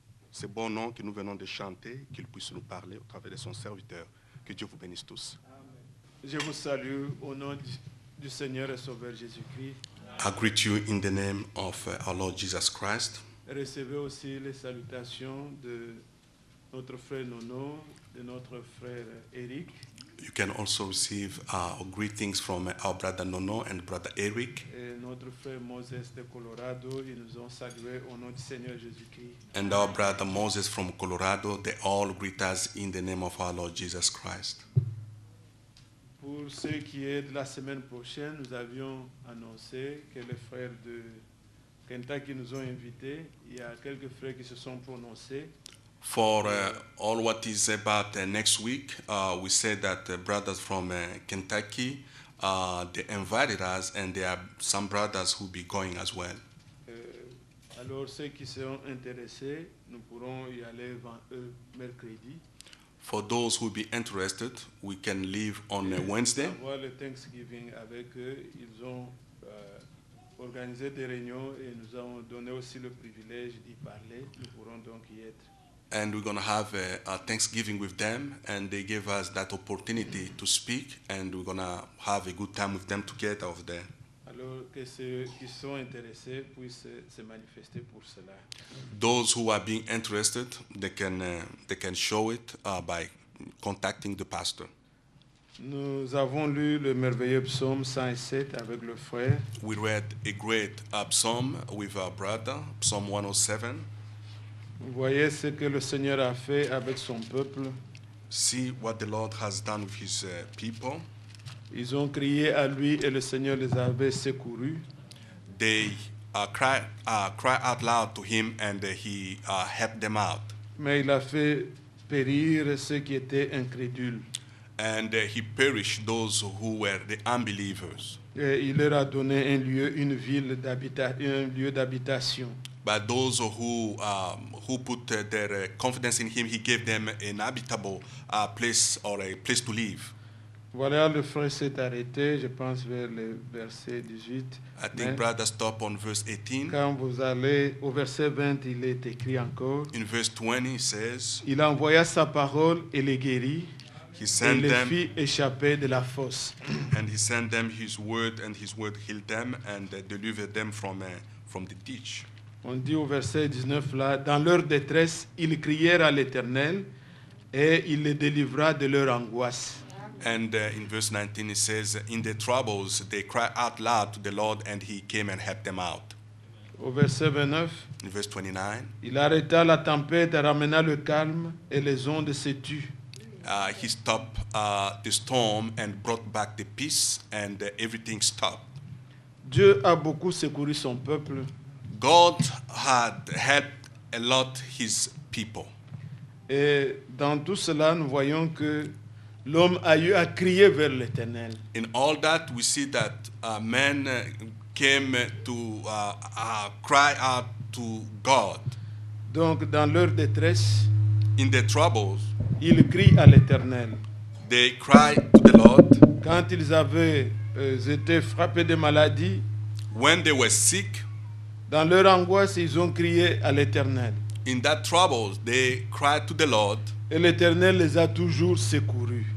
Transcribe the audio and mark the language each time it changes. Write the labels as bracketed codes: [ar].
[fr] Ce bon nom que nous venons de chanter, qu'il puisse nous parler au travers de son serviteur. Que Dieu vous bénisse tous. Amen. Je vous salue au nom du Seigneur et Sauveur Jésus-Christ. [en] I greet you in the name of our Lord Jesus Christ. [fr] Recevez aussi les salutations de notre frère Nono, de notre frère Eric. [en] You can also receive greetings from our brother Nono and brother Eric. [fr] Et notre frère Moses de Colorado, ils nous ont salués au nom du Seigneur Jésus-Christ. [en] And our brother Moses from Colorado, they all greet us in the name of our Lord Jesus Christ. [fr] Pour ce qui est de la semaine prochaine, nous avions annoncé que les frères de Kentucky nous ont invités. Il y a quelques frères qui se sont prononcés. [en] For all what is about next week, we said that brothers from Kentucky, they invited us, and there are some brothers who will be going as well. [fr] Alors ceux qui seront intéressés, nous pourrons y aller mercredi. [en] For those who will be interested, we can leave on Wednesday. [fr] Avoir le Thanksgiving avec eux, ils ont organisé des réunions et nous avons donné aussi le privilège d'y parler. Nous pourrons donc y être. [en] And we're going to have a Thanksgiving with them, and they gave us that opportunity to speak, and we're going to have a good time with them together over there. [fr] Alors que ceux qui sont intéressés puissent se manifester pour cela. [en] Those who are being interested, they can show it by contacting the pastor. [fr] Nous avons lu le merveilleux psaume 107 avec le frère. [en] We read a great psalm with our brother, Psalm 107. [fr] Vous voyez ce que le Seigneur a fait avec son peuple. [en] See what the Lord has done with his people. [fr] Ils ont crié à lui et le Seigneur les avait secourus. [en] They cry out loud to him, and he helped them out. [fr] Mais il a fait périr ceux qui étaient incrédules. [en] And he perished those who were the unbelievers. [fr] Et il leur a donné un lieu, une ville un lieu d'habitation. [en] But those who put their confidence in him, he gave them an habitable place or a place to live. [fr] Voilà, le frère s'est arrêté, je pense, vers le verset 18. [en] I think brother stop on verse 18. [fr] Quand vous allez au verset 20, il est écrit encore. [en] In verse 20, it says, [fr] Il envoya sa parole et les guérit. [en] He [fr] Et [en] sent [fr] les [en] them, [fr] fit échapper de la fosse. [en] and he sent them his word, and his word healed them and delivered them from the ditch. [fr] On dit au verset 19 là, dans leur détresse, ils crièrent à l'Éternel et il les délivra de leur angoisse. [en] And in verse 19 it says, in their troubles they cried out loud to the Lord, and he came and helped them out. [fr] Au verset 29, [en] In verse 29, [fr] il arrêta la tempête et ramena le calme et les ondes se tuent. [en] he stopped the storm and brought back the peace, and everything stopped. [fr] Dieu a beaucoup secouru son peuple. [en] God had helped a lot his people. [fr] Et dans tout cela, nous voyons que l'homme a eu à crier vers l'Éternel. [en] In all that, we see that men came to cry out to God. [fr] Donc, dans leur détresse, [en] In their troubles, [fr] ils crient à l'Éternel. [en] they cried to the Lord. [fr] Quand ils avaient été frappés de maladies, [en] When they were sick, [fr] dans leur angoisse, ils ont crié à l'Éternel. [en] in that troubles, they cried to the Lord. [fr] Et l'Éternel les a toujours secourus.